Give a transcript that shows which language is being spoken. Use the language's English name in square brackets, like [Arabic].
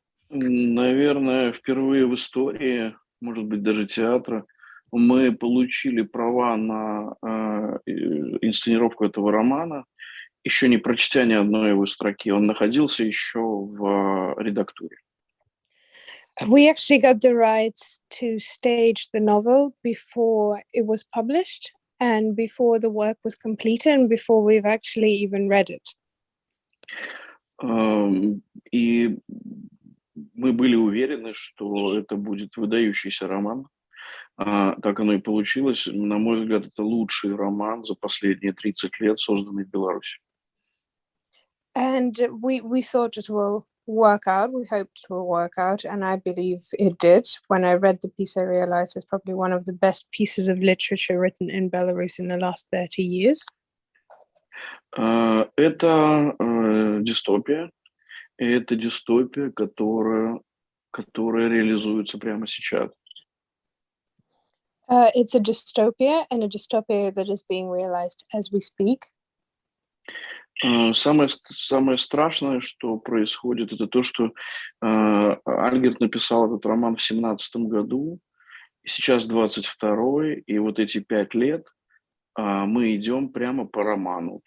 [Russian] Наверное, впервые в истории, может быть, даже театра, мы получили права на инсценировку этого романа, еще не прочтя ни одной его строки. Он находился еще в редактуре. [English] We actually got the rights to stage the novel before it was published and before the work was completed and before we've actually even read it. [Russian] И мы были уверены, что это будет выдающийся роман. Так оно и получилось. На мой взгляд, это лучший роман за последние 30 лет, созданный в Беларуси. [English] And we thought it will work out. We hoped it will work out, and I believe it did. When I read the piece, I realized it's probably one of the best pieces of literature written in Belarus in the last 30 years. [Russian] Это дистопия. И это дистопия, которая реализуется прямо сейчас. [English] It's a dystopia, and a dystopia that is being realized as we speak. [Russian] Самое страшное, что происходит, это то, что Альгерт написал этот роман в 17 году, и сейчас 22-й, и вот эти 5 лет мы идем прямо по роману.